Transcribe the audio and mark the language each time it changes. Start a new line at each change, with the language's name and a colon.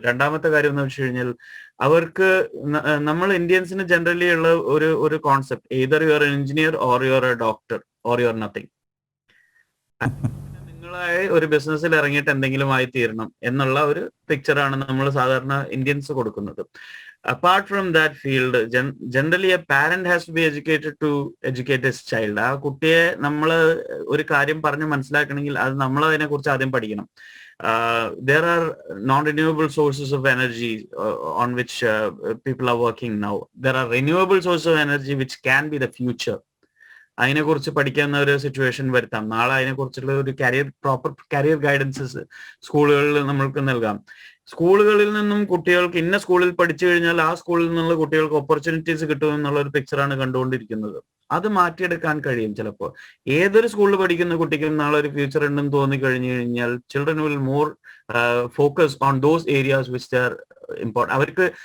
Malayalam: രണ്ടാമത്തെ കാര്യം എന്ന് വെച്ച് കഴിഞ്ഞാൽ, അവർക്ക് നമ്മൾ ഇന്ത്യൻസിന് ജനറലി ഉള്ള ഒരു concept,
English: Either you are an engineer or you are a doctor or you are nothing.
Malayalam: നിങ്ങളായി ഒരു ബിസിനസ്സിൽ ഇറങ്ങിയിട്ട് എന്തെങ്കിലും ആയി തീരണം എന്നുള്ള ഒരു പിക്ചറാണ് നമ്മൾ സാധാരണ ഇന്ത്യൻസ് കൊടുക്കുന്നത്.
English: Apart from that field, generally a parent has to be educated to educate his child.
Malayalam: ആ കുട്ടിയെ നമ്മൾ ഒരു കാര്യം പറഞ്ഞ് മനസ്സിലാക്കണമെങ്കിൽ അത് നമ്മൾ അതിനെ കുറിച്ച് ആദ്യം പഠിക്കണം.
English: There are non-renewable sources of energy on which people are working now. There are renewable sources of energy which can be the future.
Malayalam: അതിനെക്കുറിച്ച് പഠിക്കുന്ന ഒരു സിറ്റുവേഷൻ വരുത്താം. നാളെ അതിനെക്കുറിച്ചുള്ള ഒരു പ്രോപ്പർ കരിയർ ഗൈഡൻസസ് സ്കൂളുകളിൽ നമ്മൾക്ക് നൽകാം. സ്കൂളുകളിൽ നിന്നും കുട്ടികൾക്ക് ഇന്ന സ്കൂളിൽ പഠിച്ചു കഴിഞ്ഞാൽ ആ സ്കൂളിൽ നിന്നുള്ള കുട്ടികൾക്ക് ഓപ്പർച്യൂണിറ്റീസ് കിട്ടും എന്നുള്ള ഒരു പിക്ചറാണ് കണ്ടുകൊണ്ടിരിക്കുന്നത്. അത് മാറ്റിയെടുക്കാൻ കഴിയും. ചിലപ്പോൾ ഏതൊരു സ്കൂളിൽ പഠിക്കുന്ന കുട്ടിക്കും നാളെ ഒരു ഫ്യൂച്ചർ ഉണ്ടെന്ന് തോന്നി കഴിഞ്ഞു കഴിഞ്ഞാൽ
English: Children will more focus on those areas which there important.